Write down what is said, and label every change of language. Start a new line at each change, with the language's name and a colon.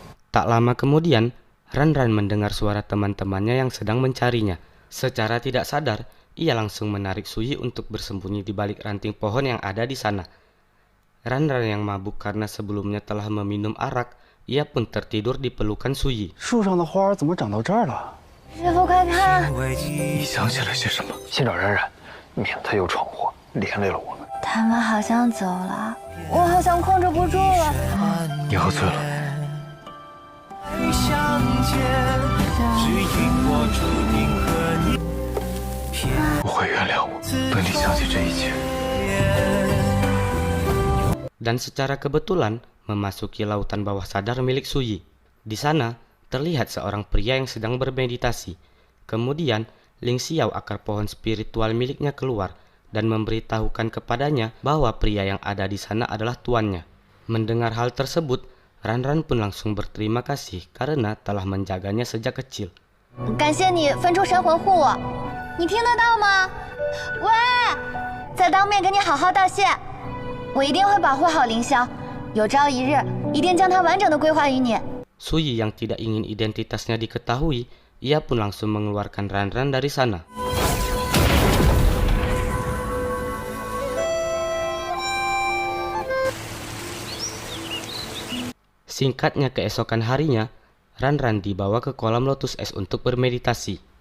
Indonesian: Tak lama kemudian, Ranran mendengar suara teman-temannya yang sedang mencarinya. Secara tidak sadar, ia langsung menarik Su Yi untuk bersembunyi di balik ranting pohon yang ada di sana. Ranran yang mabuk karena sebelumnya telah meminum arak, ia pun tertidur di pelukan Su Yi.
Chinese: 树上的花怎么长到这儿了？师傅，快看！你想起了些什么？先找冉冉，免得他又闯祸，连累了我们。他们好像走了，我好像控制不住了。你喝醉了。我会原谅我，等你想起这一切。
Indonesian: Dan secara kebetulan memasuki lautan bawah sadar milik Suyi. Di sana terlihat seorang pria yang sedang bermeditasi. Kemudian Ling Xiao, akar pohon spiritual miliknya, keluar dan memberitahukan kepadanya bahwa pria yang ada di sana adalah tuannya. Mendengar hal tersebut, Ranran pun langsung berterima kasih karena telah menjaganya sejak kecil.
Chinese: 感谢你分出神魂护我，你听得到吗？喂，再当面跟你好好道谢。我一定会保护好凌霄，有朝一日一定将它完整的归还于你。
Indonesian: Suyi yang tidak ingin identitasnya diketahui, ia pun langsung mengeluarkan Ranran dari sana. Singkatnya, keesokan harinya, Ranran dibawa ke kolam lotus es untuk bermeditasi.